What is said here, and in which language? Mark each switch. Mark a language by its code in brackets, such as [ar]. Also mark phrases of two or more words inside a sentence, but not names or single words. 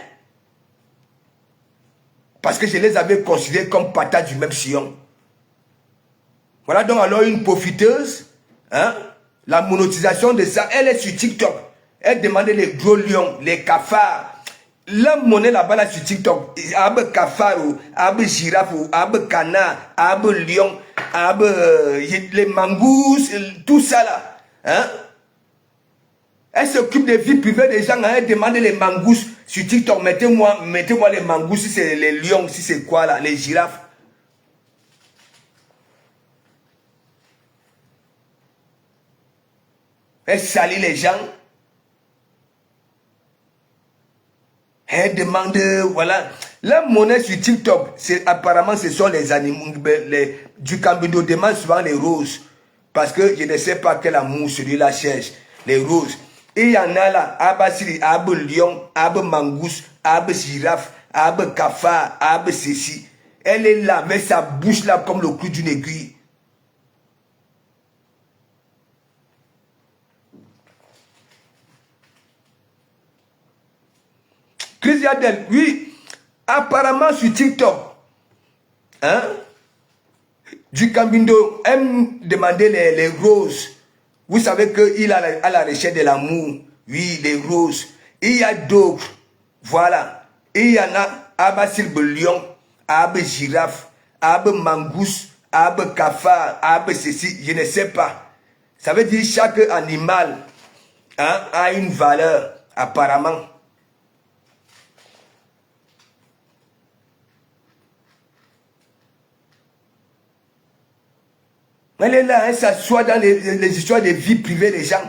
[fr] Parce que je les avais considérés comme patates du même sillon. Voilà donc alors une profiteuse. Hein? La monétisation de ça, elle est sur TikTok. Elle demandait les gros lions, les cafards. La monnaie là-bas là sur TikTok, abe cafard, abe girafe, abe canard, abe lion, abe les mangousses, tout ça là. Hein? Elle s'occupe des vies privées des gens, elle demande les mangousses sur TikTok. Mettez-moi les mangousses, si c'est les lions, si c'est quoi là, les girafes. Elle salit les gens. Elle demande, voilà. La monnaie sur TikTok, apparemment ce sont les animaux, du Cambido demande souvent les roses. Parce que je ne sais pas quel amour celui-là cherche. Les roses. Et il y en a là, Abasiri, Abe lion, Abe mangousse, Abe girafe, Abe cafard, Abe ceci. Elle est là avec sa bouche là comme le clou d'une aiguille. Chris Yadel, oui, apparemment sur TikTok, hein, du Cambindo aime demander les roses. Vous savez qu'il a à la recherche de l'amour. Oui, les roses. Il y a d'autres. Voilà. Il y en a Abasil lion, Abe girafe, Abe mangousse, Abe cafard, Abe ceci. Je ne sais pas. Ça veut dire chaque animal, hein, a une valeur, apparemment. Elle est là, elle s'assoit dans les histoires de vie privée des gens.